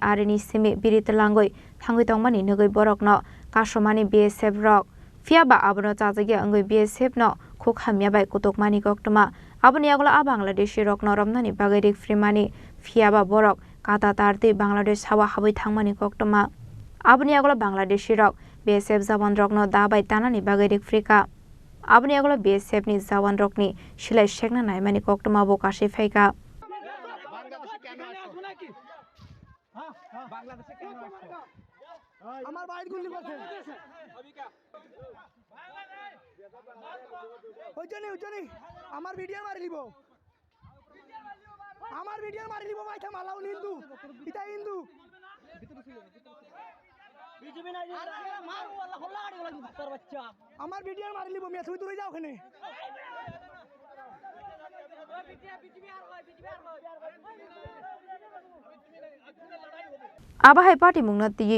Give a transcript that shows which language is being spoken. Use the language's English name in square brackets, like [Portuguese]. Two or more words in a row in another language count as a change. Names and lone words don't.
[Kok Borok] areni simi biri telangoi thangoi tongmani nogoi borok no kasomani BSF rok Fiaba abono chajagi angoi BSF no khokhamya bai kutokmani koktoma aboni agla Bangladeshi rok no romnani bagairik frimani fiaba borok kata tarti Bangladesh hawa haboi thangmani koktoma aboni agla Bangladeshi rok BSF jawan rok no dabai tanani bagairik frika aboni agla BSF ni jawan rok ni silai shekna naimani koktoma bo kashi phaika [Bangla] আমার বাইট গুলি করছে ওইজনই আমার ভিডিও মারি লিব ভাই থাম আলাউ হিন্দু এটা হিন্দু বিজেপি না মার আল্লাহ হল্লা গাড়ি লাগি তোর বাচ্চা আমার ভিডিও মারি লিব মিয়া তুই যাও ওখানে [Kok Borok] Abahai party mungna tiye